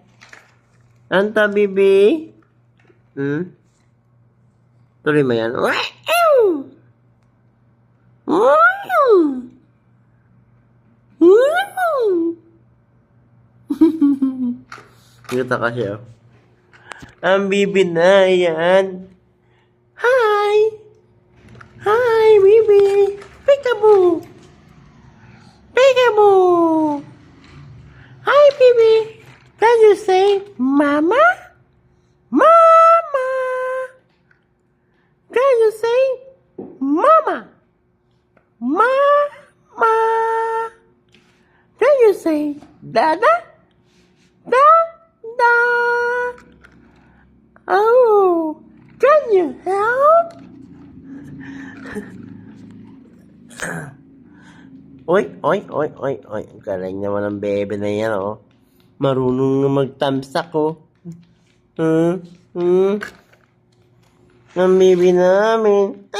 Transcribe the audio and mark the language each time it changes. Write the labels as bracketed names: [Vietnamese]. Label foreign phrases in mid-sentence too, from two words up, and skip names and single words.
[Filipino] Anta, bibi? Tuloy mo yan. Wow! Wow! Wow! Kita ka siya. Ang bibi na yan. [English] Hi! Hi, bibi! Peekaboo! Peekaboo! Hi, baby. Can you say mama? Mama. Can you say mama? Mama. Can you say dada? Dada. Oh, can you help? Oy, oy, oy, oy, oy. [Filipino] Ang galing naman ng bebe na yan, oh. Marunong na magtamsak, oh. Ang bebe namin.